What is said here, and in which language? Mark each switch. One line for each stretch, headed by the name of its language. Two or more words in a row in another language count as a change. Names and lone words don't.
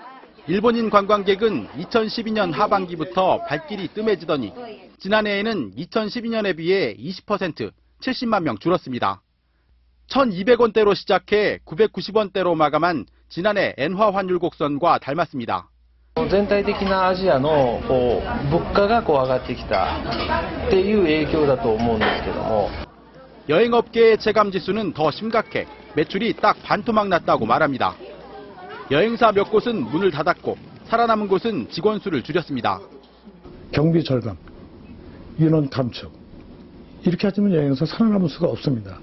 Korean: 일본인 관광객은 2012년 하반기부터 발길이 뜸해지더니 지난해에는 2012년에 비해 20%, 70만 명 줄었습니다. 1,200원대로 시작해 990원대로 마감한 지난해 엔화 환율 곡선과 닮았습니다.
Japanese: 全体的なアジアの物価が上がってきたっていう影響だと思うんですけども
Korean: 여행업계의 체감 지수는 더 심각해 매출이 딱 반토막 났다고 말합니다. 여행사 몇 곳은 문을 닫았고 살아남은 곳은 직원 수를 줄였습니다. 경비 절감, 인원 감축 이렇게 하시면 여행사 살아남을 수가 없습니다.